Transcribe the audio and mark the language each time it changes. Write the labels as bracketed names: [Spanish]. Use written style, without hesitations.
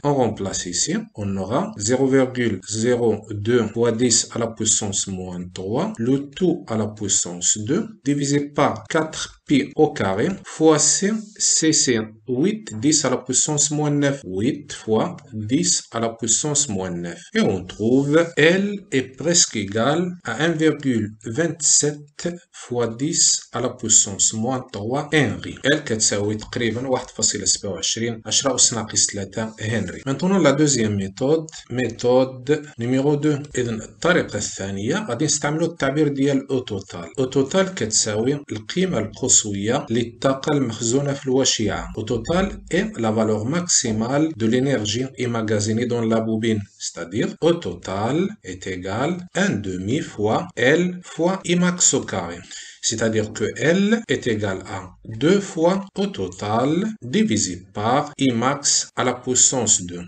[French] On remplace ici, on aura 0,02 fois 10 à la puissance moins 3, le tout à la puissance 2, divisé par 4pi au carré, fois C, c'est 8, 10 à la puissance moins 9, 8 fois 10 à la puissance moins 9. Et on trouve L est presque égal à 1,27 fois 10 à la puissance moins 3 Henry. [Arabic] L كتساوي تقريبا 1.27 10 أس ناقص 3 هنري. [French] Maintenant la deuxième méthode, méthode numéro 2. [Arabic] إذن الطريقة الثانية غادي نستعملوا التعبير ديال O total. O total كتساوي القيمة القصوية للطاقة المخزونة في الوشيعة. [French] O total est la valeur maximale de l'énergie emmagasinée dans la bobine. C'est-à-dire O total est égal à 1/2 fois L fois Imax au carré. C'est-à-dire que L est égal à 2 fois au total divisé par Imax à la puissance 2.